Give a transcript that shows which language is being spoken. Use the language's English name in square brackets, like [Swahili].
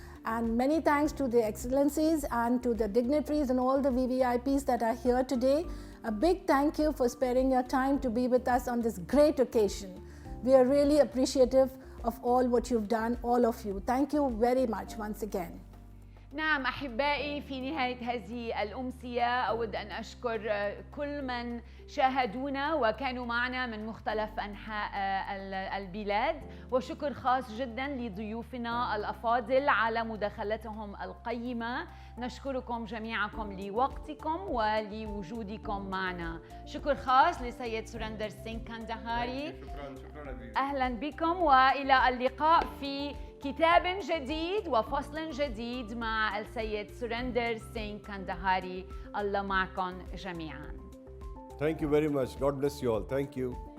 [English] And many thanks to the excellencies and to the dignitaries and all the VVIPs that are here today. A big thank you for sparing your time to be with us on this great occasion. We are really appreciative of all what you've done, all of you. Thank you very much once again. [Arabic] نعم أحبائي، في نهاية هذه الأمسية أود أن أشكر كل من شاهدونا وكانوا معنا من مختلف أنحاء البلاد، وشكر خاص جدا لضيوفنا الأفاضل على مداخلتهم القيمة. نشكركم جميعكم لوقتكم ولوجودكم معنا. شكر خاص لسيد سورندر سينغ كاندهاري. شكرا. أهلا بكم، وإلى اللقاء في كتاب جديد وفصل جديد مع السيد سورندر سينغ كاندهاري. الله معكم جميعا. [English] Thank you very much. God bless you all. Thank you.